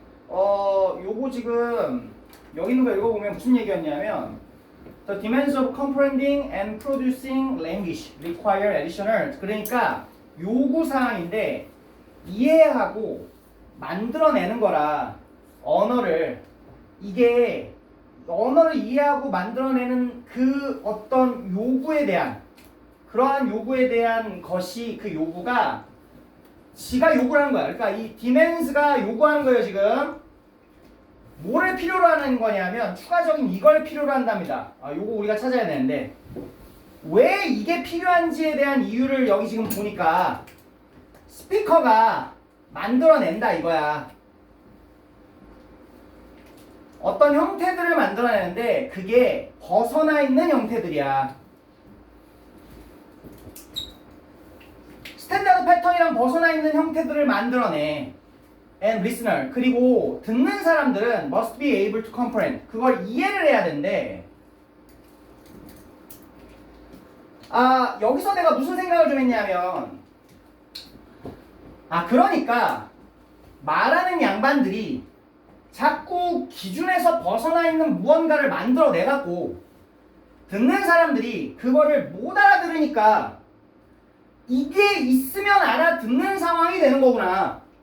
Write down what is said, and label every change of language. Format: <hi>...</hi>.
<ko>요거 지금 여기 있는 거 읽어보면 무슨 얘기였냐면</ko> <en>The demands of comprehending and producing language require additional.</en> <ko>그러니까 요구사항인데 이해하고 만들어내는 거라 언어를 이게 언어를 이해하고 만들어내는 그 어떤 요구에 대한 그러한 요구에 대한 것이 그 요구가 지가 요구를 하는 거야. 그러니까 이 demands가 요구하는 거예요 지금. 뭐를 필요로 하는 거냐면 추가적인 이걸 필요로 한답니다. 요거 우리가 찾아야 되는데 왜 이게 필요한지에 대한 이유를 여기 지금 보니까 스피커가 만들어낸다 이거야. 어떤 형태들을 만들어내는데 그게 벗어나 있는 형태들이야. 스탠다드 패턴이랑 벗어나 있는 형태들을 만들어내.</ko> <en>And listener.</en> <ko>그리고 듣는 사람들은</ko> <en>must be able to comprehend.</en> <ko>그걸 이해를 해야 되는데 여기서 내가 무슨 생각을 좀 했냐면 그러니까 말하는 양반들이 자꾸 기준에서 벗어나 있는 무언가를 만들어내갖고 듣는 사람들이 그거를 못 알아들으니까 이게 있으면 알아듣는 상황이 되는 거구나.</ko>